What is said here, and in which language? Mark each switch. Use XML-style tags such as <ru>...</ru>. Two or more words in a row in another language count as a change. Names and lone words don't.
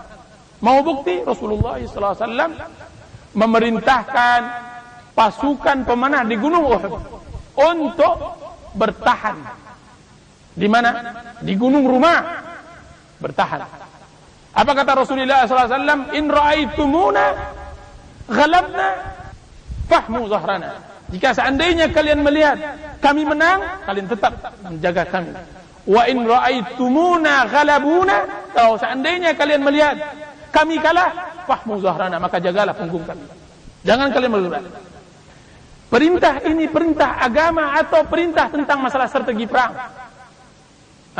<id>Mau bukti? Rasulullah SAW memerintahkan pasukan pemanah di Gunung Uhud untuk bertahan. Di mana? Di Gunung Rumah. Bertahan. Apa kata Rasulullah SAW?</id> <ar>In ra'aitumuna ghalabna fahmu zahrana.</ar> <id>Jika seandainya kalian melihat kami menang, kalian tetap menjaga kami.</id> <ar>Wa in ra'aitumuna ghalabuna,</ar> <id>kalau seandainya kalian melihat kami kalah,</id> <ar>fahmu zahrana,</ar> <id>maka jagalah punggung kami. Jangan kalian melurah. Perintah ini perintah agama atau perintah tentang masalah strategi perang?</id>